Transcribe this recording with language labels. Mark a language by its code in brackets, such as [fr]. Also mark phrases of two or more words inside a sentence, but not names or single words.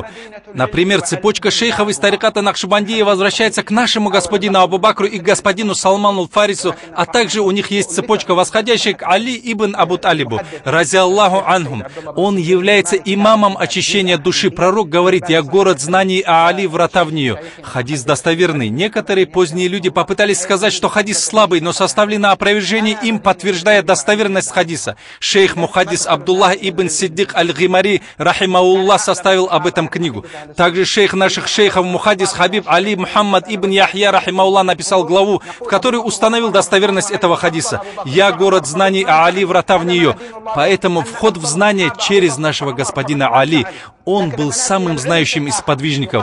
[ru] Например, цепочка шейхов из тариката Нахшбандия возвращается к нашему господину Абу Бакру и к господину Салману Фарису, а также у них есть цепочка, восходящая к Али ибн Абу Талибу, [ar] رضي الله عنهم. [ru] Он является имамом очищения души. Пророк говорит: «Я город знаний, а Али врата в нее». Хадис достоверный. Некоторые поздние люди попытались сказать, что хадис слабый, но составлено опровержение им, подтверждая достоверность хадиса. Шейх Мухаддис Абдуллах ибн Сиддик аль-Гимари, рахимауллах, составил об этом книгу. Также шейх наших шейхов Мухаддис Хабиб Али Мухаммад ибн Яхья, рахимауллах, написал главу, в которой установил достоверность этого хадиса. «Я город знаний, а Али врата в нее». Поэтому вход в знание через нашего господина Али. Он был самым знающим из сподвижников.